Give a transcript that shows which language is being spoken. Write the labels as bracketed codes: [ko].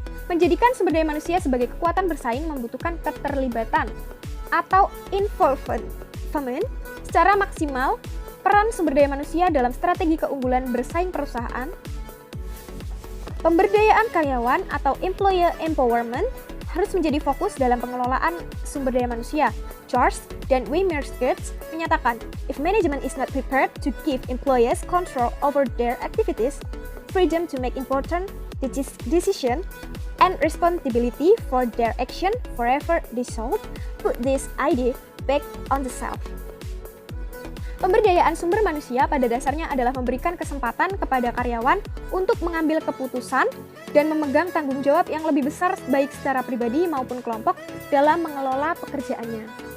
[id] Menjadikan sumber daya manusia sebagai kekuatan bersaing membutuhkan keterlibatan atau involvement secara maksimal. Peran sumber daya manusia dalam strategi keunggulan bersaing perusahaan. Pemberdayaan karyawan atau [en] employer empowerment [id] harus menjadi fokus dalam pengelolaan sumber daya manusia. [en] George dan Wimmerskirts menyatakan, if management is not prepared to give employees control over their activities, freedom to make important decisions, and responsibility for their action forever dissolved, put this idea back on the shelf. [id] Pemberdayaan sumber manusia pada dasarnya adalah memberikan kesempatan kepada karyawan untuk mengambil keputusan dan memegang tanggung jawab yang lebih besar baik secara pribadi maupun kelompok dalam mengelola pekerjaannya.